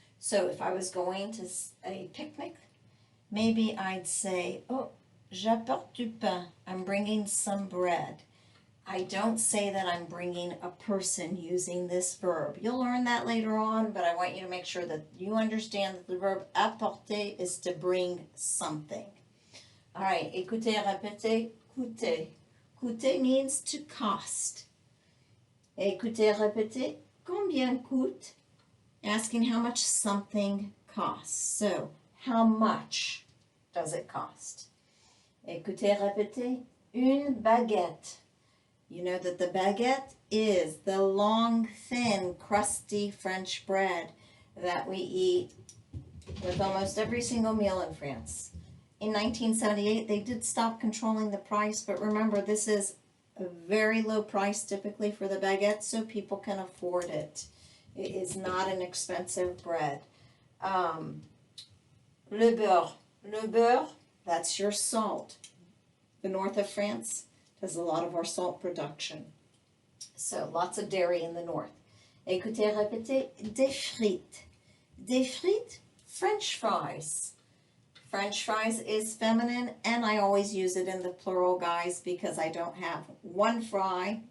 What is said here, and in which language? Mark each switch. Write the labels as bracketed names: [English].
[English] So if I was going to a picnic, maybe I'd say, oh, [French] j'apporte du pain. [English] I'm bringing some bread. I don't say that I'm bringing a person using this verb. You'll learn that later on, but I want you to make sure that you understand that the verb apporter is to bring something. All right, [French] écoutez, répétez, coûter. Coûter [English] means to cost. [French] Écoutez, répétez, combien coûte? [English] Asking how much something costs. So, how much does it cost? [French] Écoutez, répétez, une baguette. [English] You know that the baguette is the long, thin, crusty French bread that we eat with almost every single meal in France. In 1978, they did stop controlling the price, but remember, this is a very low price typically for the baguette, so people can afford it. It is not an expensive bread. [French] Le beurre. Le beurre, [English] that's your salt. The north of France does a lot of our salt production. So lots of dairy in the north. [French] Écoutez, répétez, des frites. Des frites, [English] French fries. French fries is feminine, and I always use it in the plural, guys, because I don't have one fry.